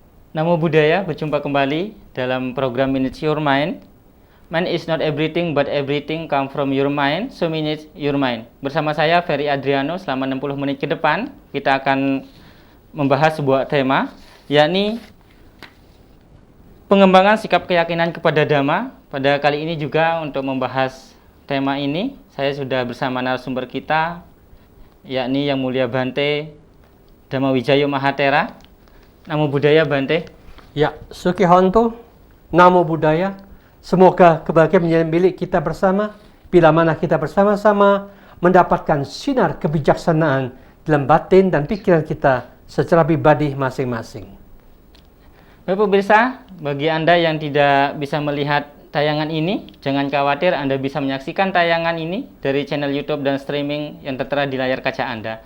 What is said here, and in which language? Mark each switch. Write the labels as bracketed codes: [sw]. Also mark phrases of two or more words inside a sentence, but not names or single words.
[pi] Namo Buddhaya, [id] berjumpa kembali dalam program Minute Your Mind. [en] Mind is not everything, but everything come from your mind, so minute your mind. [id] Bersama saya, Ferry Adriano, selama 60 menit ke depan, kita akan membahas sebuah tema, yakni pengembangan sikap keyakinan kepada Dhamma. Pada kali ini juga untuk membahas tema ini, saya sudah bersama narasumber kita, yakni Yang Mulia Bante Dhammawijaya Mahathera. [pi] Namo Buddhaya, Bante. Ya, Sukihonto, Namo Buddhaya. [id] Semoga kebahagiaan menjadi milik kita bersama, bila mana kita bersama-sama mendapatkan sinar kebijaksanaan dalam batin dan pikiran kita secara pribadi masing-masing. Bapak pemirsa, bagi Anda yang tidak bisa melihat tayangan ini, jangan khawatir, Anda bisa menyaksikan tayangan ini dari channel YouTube dan streaming yang tertera di layar kaca Anda.